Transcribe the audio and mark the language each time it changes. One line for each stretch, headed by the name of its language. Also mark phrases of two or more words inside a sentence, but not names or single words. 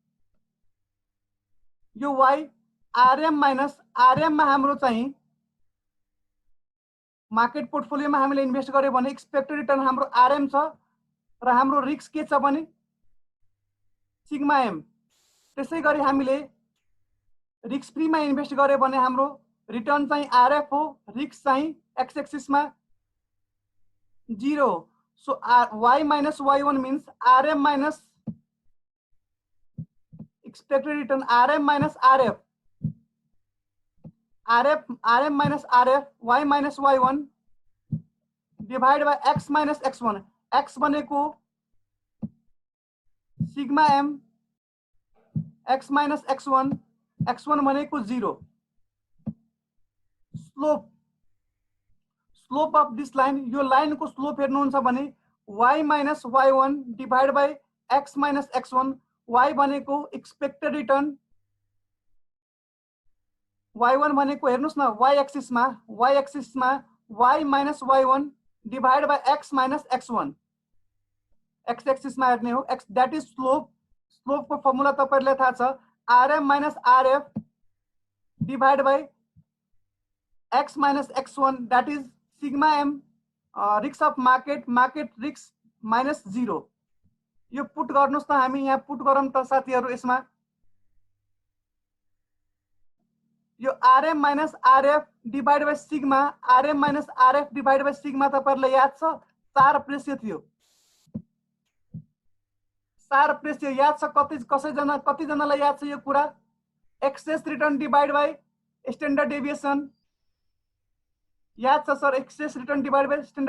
Nepali: यो y
English: RM minus RM
Nepali: मा हाम्रो चाहिँ
English: market portfolioमा
Nepali: हामीले इन्भेस्ट गर्यो भने
English: expected return
Nepali: हाम्रो आरएम छ र हाम्रो रिस्क के छ भने
English: sigma M.
Nepali: त्यसै गरी हामीले
English: risk free
Nepali: मा इन्भेस्ट गर्यो भने हाम्रो रिटर्न चाहिँ आरएफ हो, रिस्क चाहिँ
English: x axis
Nepali: मा 0।
English: so y minus y1 means RM minus expected return RM minus RF. RM minus RF y minus y1 divide by x minus x1. x भनेको सिग्मा m x माइनस x1 x1 भनेको 0 slope of this line
Nepali: यो लाइन को स्लोप हेर्नुहुन्छ भने
English: y minus y1 divide by x minus x1 y भनेको expected return
Nepali: y1 भनेको हेर्नुस् न
English: y axis
Nepali: मा
English: y minus y1 divide by x minus x1 x axis
Nepali: मा हेर्ने हो x
English: that is slope
Nepali: को फर्मुला तपाईहरुलाई थाहा छ
English: rm minus rf divide by x minus x1 that is sigma m risk of market risk minus 0
Nepali: यो पुट गर्नुस् त हामी यहाँ पुट गरौँ त साथीहरु यसमा यो
English: rm minus rf divide by sigma rm minus rf divide by sigma
Nepali: तपाईहरुलाई याद छ
English: Sharpe ratio
Nepali: थियो
English: Sharpe ratio
Nepali: याद छ कति जनालाई याद छ यो कुरा
English: excess return divide by standard deviation
Nepali: याद छ सर
English: excess return divide by standard